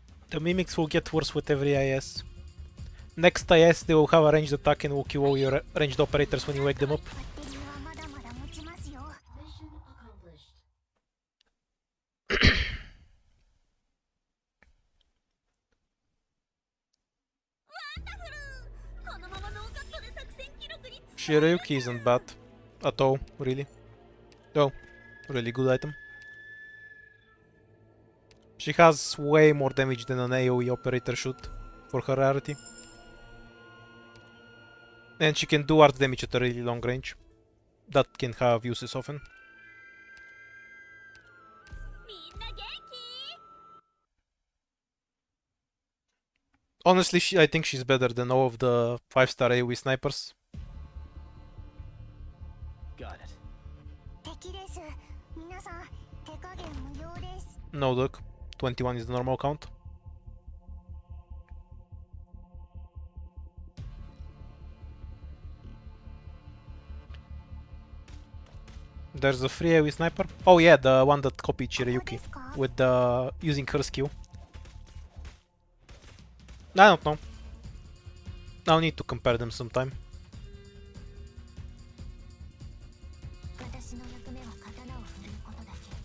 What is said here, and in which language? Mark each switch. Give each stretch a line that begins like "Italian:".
English: The mimics will get worse with every IS. Next IS they will have a ranged attack and will kill all your ranged operators when you wake them up.
Japanese: バッテリーはまだまだ持ちますよ。
English: Mission accomplished.
Japanese: このままノーカットで作戦記録に
English: Shirayuki isn't bad at all, really. Oh, really good item. She has way more damage than an AoE operator should for her rarity. And she can do art damage at a really long range. That can have uses often.
Japanese: みんな元気？
English: Honestly, I think she's better than all of the 5-star AoE snipers. Got it.
Japanese: 敵です。皆さん、手加減無料です。
English: No duck. 21 is the normal count. There's a free AoE sniper. Oh yeah, the one that copied Shirayuki with the using her skill. I don't know. I'll need to compare them sometime.
Japanese: 私の役目は刀を振るうことだけ。